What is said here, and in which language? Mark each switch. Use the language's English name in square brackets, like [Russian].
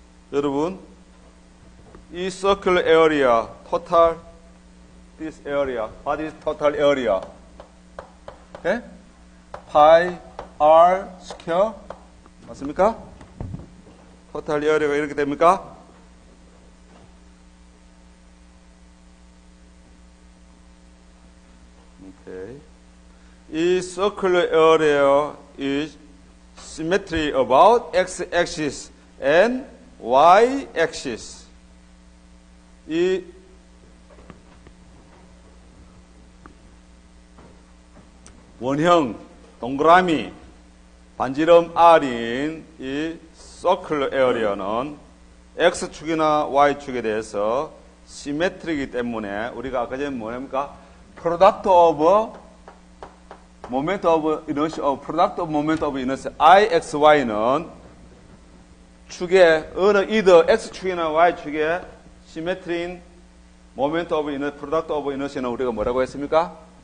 [English] 여러분, 이 circular area, total, this area, what is total area? Okay? Pi r square, 맞습니까? [Korean] total area가 이렇게 됩니까? [English] Okay. 이 circular area is symmetry about x-axis and y-axis. [Korean] 이 원형 동그라미 반지름 R인 이 circular area는 x축이나 y축에 대해서 시메트리이기 때문에 우리가 아까 전에 뭐랍니까? [English] product of moment of inertia, [Korean] product of moment of inertia IXY는 축에 어느 either x축이나 y축에 시메트리인 moment of inertia, product of inertia는 우리가 뭐라고 했습니까?